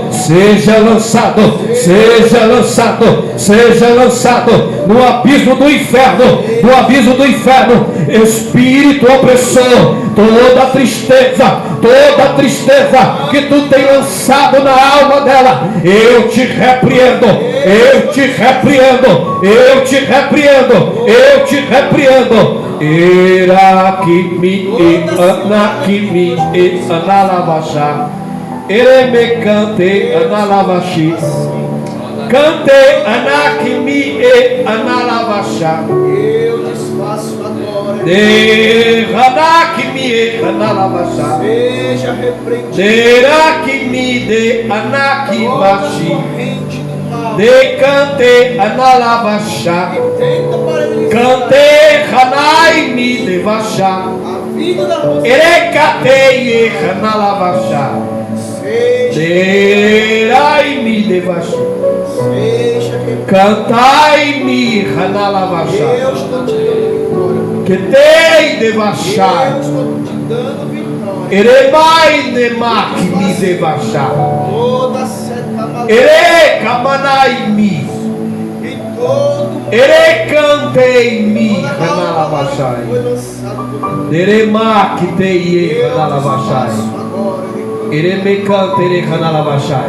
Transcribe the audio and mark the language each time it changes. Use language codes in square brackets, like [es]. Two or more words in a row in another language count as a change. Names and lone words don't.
[pt] Seja lançado, seja lançado, seja lançado no abismo do inferno, no abismo do inferno. Espírito opressor, toda tristeza que tu tem lançado na alma dela, eu te repreendo, eu te repreendo, eu te repreendo, eu te repreendo. Irakimi anakimi analabasha, eremekante analavashi, cante anakimi analabasha. Eu desfaço agora. De anakimi analabasha, Seja repreendido. derakimi de anakibashi, Corrente do mal. de cante analabasha, Tenta paralisar cante hanai mi devasha, a vida da moça. erekate analabasha, Seja derai mi devasha, repreendido. cantai mi analabasha, Eu estou te dando vitória. que tei Eu devasha, estou te dando vitória. eremai nemak mi devasha, Toda seta maligna erekamanai mi, e todo erekantei mi toda alma analabashai, foi lançado por deremak tei eu analabashai, desfaço agora. eremekante analabashai.